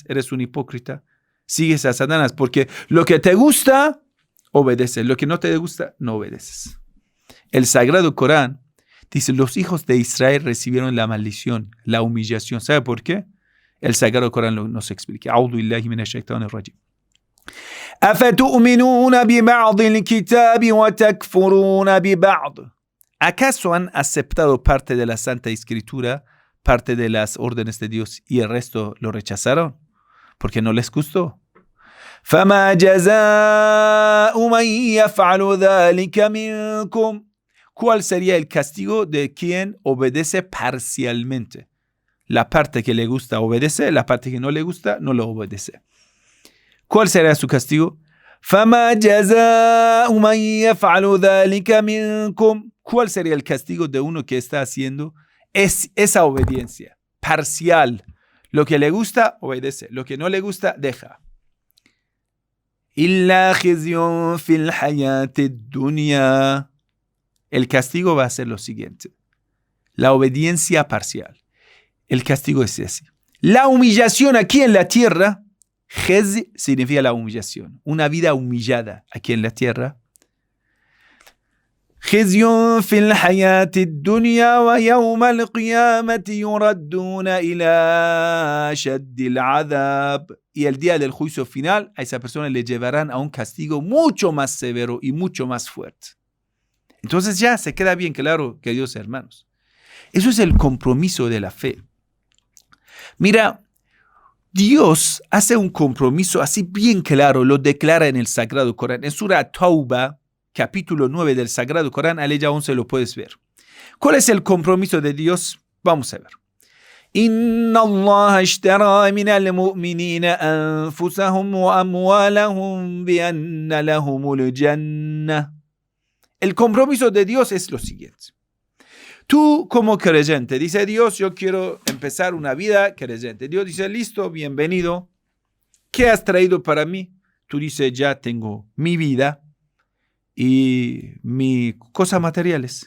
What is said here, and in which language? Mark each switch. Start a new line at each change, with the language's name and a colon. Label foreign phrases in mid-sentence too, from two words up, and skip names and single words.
Spanish: Eres un hipócrita. Sigues a Satanás porque lo que te gusta, obedeces. Lo que no te gusta, no obedeces. El Sagrado Corán dice, los hijos de Israel recibieron la maldición, la humillación. ¿Sabe por qué? El Sagrado Corán nos explica.
Arabic: أعوذ بالله من الشيطان الرجيم. أفتؤمنون ببعض الكتاب وتكفرون ببعض.
Spanish: ¿Acaso han aceptado parte de la Santa Escritura, parte de las órdenes de Dios y el resto lo rechazaron? Porque no les gustó.
Arabic: فما جزاء من يفعل ذلك منكم.
Spanish: ¿Cuál sería el castigo de quien obedece parcialmente? La parte que le gusta obedece, la parte que no le gusta no lo obedece. ¿Cuál será su castigo?
Arabic: فما جزاء من يفعل ذلك منكم.
Spanish: ¿Cuál sería el castigo de uno que está haciendo esa obediencia parcial? Lo que le gusta, obedece. Lo que no le gusta, deja.
Arabic: إلا خزي في الحياة الدنيا.
Spanish: El castigo va a ser lo siguiente. La obediencia parcial. El castigo es ese. La humillación aquí en la tierra. Hez significa la humillación. Una vida humillada aquí en la tierra.
Arabic: خزي في الحياة الدنيا ويوم القيامة يردون إلى شد العذاب.
Spanish: Y el día del juicio final, a esa persona le llevarán a un castigo mucho más severo y mucho más fuerte. Entonces ya se queda bien claro, queridos hermanos. Eso es el compromiso de la fe. Mira, Dios hace un compromiso así bien claro, lo declara en el Sagrado Corán. En Surah Tauba, capítulo 9 del Sagrado Corán, aleya 11 lo puedes ver. ¿Cuál es el compromiso de Dios? Vamos a ver.
Arabic: إن الله اشترى من المؤمنين أنفسهم و أموالهم ب أن لهم الجنة.
Spanish: El compromiso de Dios es lo siguiente. Tú como creyente, dice Dios, yo quiero empezar una vida creyente. Dios dice, listo, bienvenido. ¿Qué has traído para mí? Tú dices, ya tengo mi vida y mis cosas materiales.